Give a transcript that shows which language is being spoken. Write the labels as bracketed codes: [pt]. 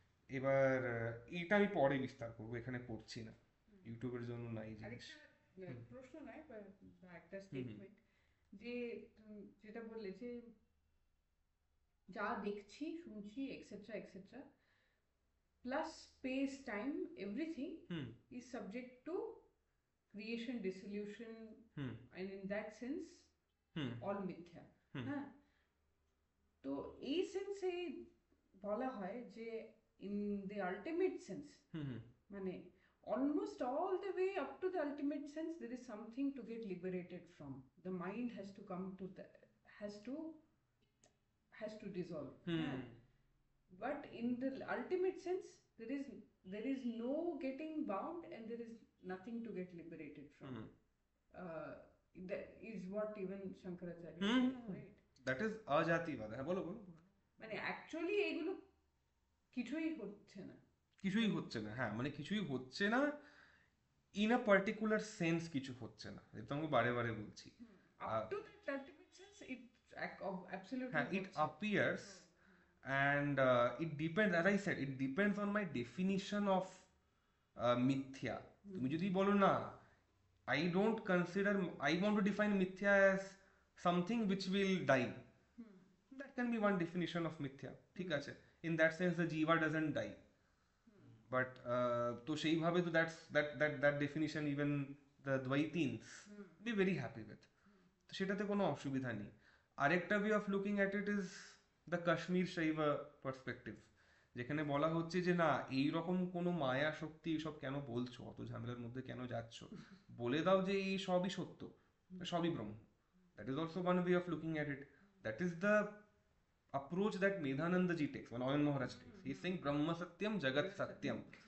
[bn] এবার এটা আমি পরে বিস্তার করবো, এখানে করছি না, ইউটিউবের জন্য না এই জিনিস। আরেকটা প্রশ্ন নয় বা একটা স্টেটমেন্ট, যে যেটা বললে যে যা দেখছি শুনছি [en] Etcetera etcetera plus space time everything hmm is subject to creation, dissolution, hmm and in that sense hmm all mithya. Hmm [bn] হ্যাঁ, তো এই সেন্সে বলা হয় যে [en] in the ultimate sense, hmm hmm [bn] মানে [en] almost all the way up to the ultimate sense there is something to get liberated from. The mind has to come to the has to dissolve. Hmm But in the ultimate sense there is no getting bound and there is nothing to get liberated from. Hmm That is what even Shankaracharya hmm said, right? That is [bn] অজাতিবাদ। হ্যাঁ বলো বলো বলো। মানে actually এগুলো কিছুই হচ্ছে না। কিছুই হচ্ছে না, হ্যাঁ মানে কিছুই হচ্ছে না, ইন আ পার্টিকুলার সেন্স কিছু হচ্ছে না, যেটা আমি বারে বারে বলছি। [en] Up to that ultimate sense it absolutely [bn] হ্যাঁ [en] it [bn] হচ্ছে। [en] appears and it depends, as I said, it depends on my definition of mithya. [bn] তুমি যদি বলো না, [en] I don't consider, I want to define mithya as something which will die, that can be one definition of mithya, [bn] ঠিক আছে, [en] in that sense the jiva doesn't die, but [bn] তো সেইভাবে তো [en] that definition even the Dvaitins be very happy with, [bn] তো সেটাতে কোনো অসুবিধা নেই। আরেকটা [en] way of looking at it is the Kashmir Shaiva perspective, [bn] যেখানে বলা হচ্ছে যে না এই রকম কোনো মায়া শক্তি এসব কেন বলছো, অত ঝামেলার মধ্যে কেন যাচ্ছ, বলে দাও যে এই সবই সত্য, সবই ব্রহ্ম। [en] That is also one way of looking at it. That is the approach that Medhananda ji takes, when Anand Maharaj takes. He is saying Brahma Satyam, Jagat Satyam.